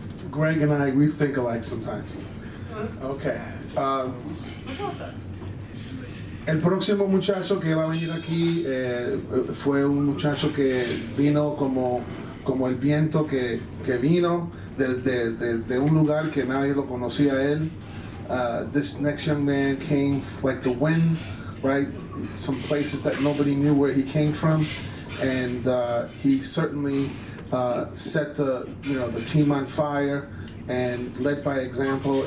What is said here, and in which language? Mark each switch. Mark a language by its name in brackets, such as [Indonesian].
[English] Greg and I, we think alike sometimes. Okay. [Spanish] El próximo muchacho que va a venir aquí fue un muchacho que vino como el viento que vino de un lugar que nadie lo conocía a él. [English] This next young man came like the wind, right? Some places that nobody knew where he came from, and he certainly set the team on fire and led by example.